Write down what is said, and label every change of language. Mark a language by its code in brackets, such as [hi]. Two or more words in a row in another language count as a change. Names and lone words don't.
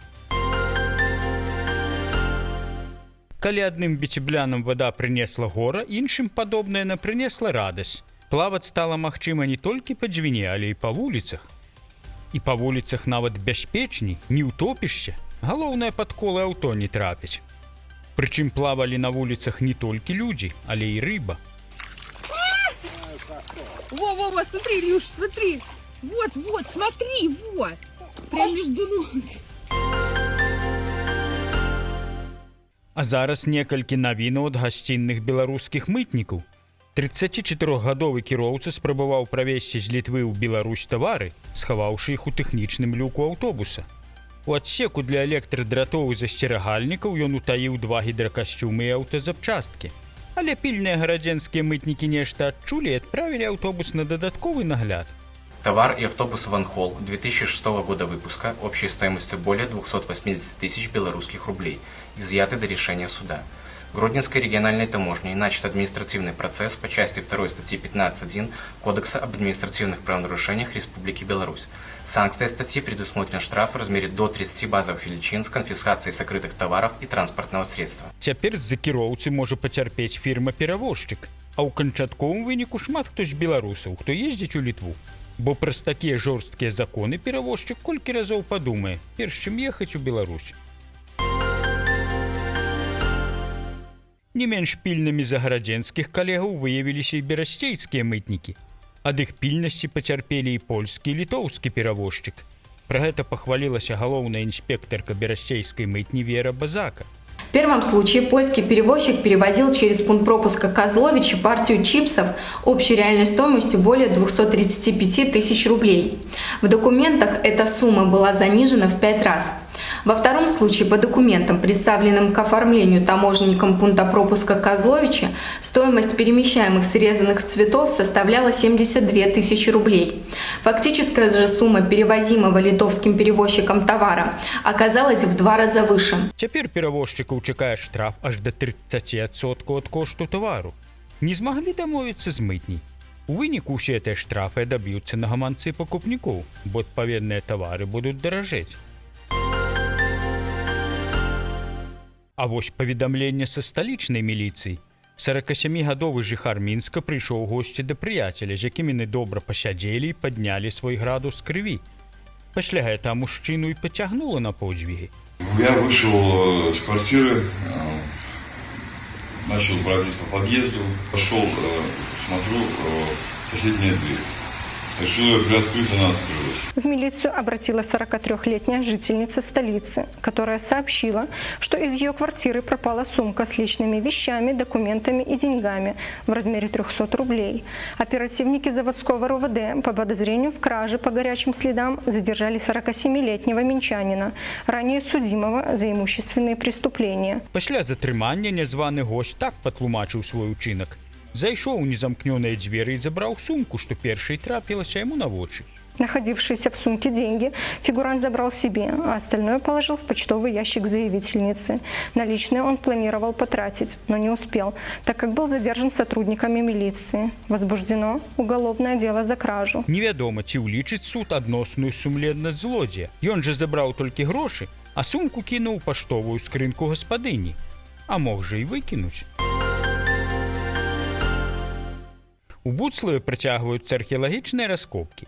[be] Калі адным біцеблянам вада прынесла гора, іншым падобная на прынесла радасць. Плаваць стала магчыма не толькі па Дзвіне, але і па вуліцах. І па вуліцах нават бяспечней, не ўтопішся. Галоўнае, пад колы аўто не трапіць. Прычым плавалі на вуліцах не толькі людзі, але і рыба. [ru] Во, смотри, Илюш, смотри. Вот, смотри, вот. Прям между ног. [be] А зараз некалькі навінаў ад гасцінных беларускіх мытнікаў. 34-гадовы кіроўца спрабаваў правезці з Літвы ў Беларусь тавары, схаваўшы іх у тэхнічным люку аўтобуса. У адсеку для электрадратоў і засцерагальнікаў ён утаіў 2 гідракасцюмы і аўтазапчасткі. Але пільныя гарадзенскія мытнікі нешта адчулі і адправілі аўтобус на дадатковы нагляд. [ru] Товар и автобус «Ванхолл» 2006 года выпуска общей стоимостью более 280 тысяч белорусских рублей, изъяты до решения суда. Гродненской региональной таможней начат административный процесс по части 2 статьи 15.1 Кодекса об административных правонарушениях Республики Беларусь. Санкция статьи предусмотрен штраф в размере до 30 базовых величин с конфискацией сокрытых товаров и транспортного средства. [be] Цяпер з-за кіроўцы можа пацярпець фірма-перавозчык, а ў канчатковым выніку шмат хто з беларусаў, хто ездзіць у Літву. Бо праз такія жорсткія законы перавозчык колькі разоў падумае, перш чым ехаць у Беларусь. Не менш пільнымі за гарадзенскіх калегаў выявіліся і берасцейскія мытнікі. Ад іх пільнасці пацярпелі і польскі, і літоўскі перавозчык. Пра гэта пахвалілася галоўная інспектарка берасцейскай мытні Вера Базака. [ru] В первом случае польский перевозчик перевозил через пункт пропуска Козловичи партию чипсов общей реальной стоимостью более 235 тысяч рублей. В документах эта сумма была занижена в 5 раз. Во втором случае, по документам, представленным к оформлению таможенником пункта пропуска Козловичи, стоимость перемещаемых срезанных цветов составляла 72 тысячи рублей. Фактическая же сумма перевозимого литовским перевозчиком товара оказалась в 2 раза выше. [be] Цяпер перавозчыкаў чакае штраф аж да 30% ад кошту тавару. Не змаглі дамовіцца з мытняй. У выніку ўсе гэтыя штрафы даб'юцца на гаманцы пакупнікоў, бо адпаведныя тавары будуць даражэць. А вось паведамленне са сталічнай міліцыі. 47-гадовы жыхар Мінска прыйшоў у госці да прыяцеля, з якім яны добра пасядзелі і паднялі свой градус крыві. Пасля гэтага мужчыну і пацягнула на подзвігі. [ru] Я вышел с квартиры, начал бродить по подъезду, пошел, смотрю, соседняя дверь. Решил ее приоткрыть, она открылась. В милицию обратилась 43-летняя жительница столицы, которая сообщила, что из ее квартиры пропала сумка с личными вещами, документами и деньгами в размере 300 рублей. Оперативники заводского РУВД по подозрению в краже по горячим следам задержали 47-летнего минчанина, ранее судимого за имущественные преступления. [be] Пасля затрымання нязваны госць так патлумачыў свой учынак. Зайшоў у незамкнёныя дзверы і забраў сумку, што першай трапілася яму на вочы. [ru] Находившиеся в сумке деньги фигурант забрал себе, а остальное положил в почтовый ящик заявительницы. Наличные он планировал потратить, но не успел, так как был задержан сотрудниками милиции. Возбуждено уголовное дело за кражу. [be] Невядома, ці ўлічыць суд адносную сумленнасць злодзея. Ён жа забраў толькі грошы, а сумку кінуў у паштовую скрынку гаспадыні. А мог жа і выкінуць. У Буцлаве працягваюцца археалагічныя раскопкі.